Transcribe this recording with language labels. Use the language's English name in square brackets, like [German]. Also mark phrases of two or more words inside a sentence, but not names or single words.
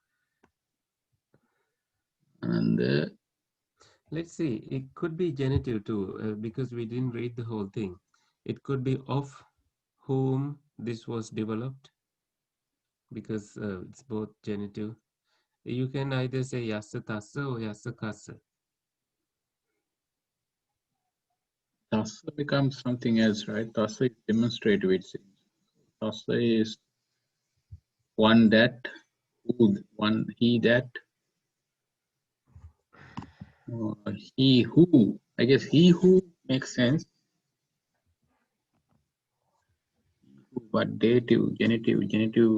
[English] Ananda, Let's see, it could be genitive too, because we didn't read the whole thing. It could be of whom this was developed, because it's both genitive. You can either say [Pali] yassa tassa [English] or [Pali] yassa kassa. [English] Tassa becomes something else, right? Tassa is demonstrative, it seems. Tassa is one that, who, one he that, he who. I guess he who makes sense. But dative, genitive.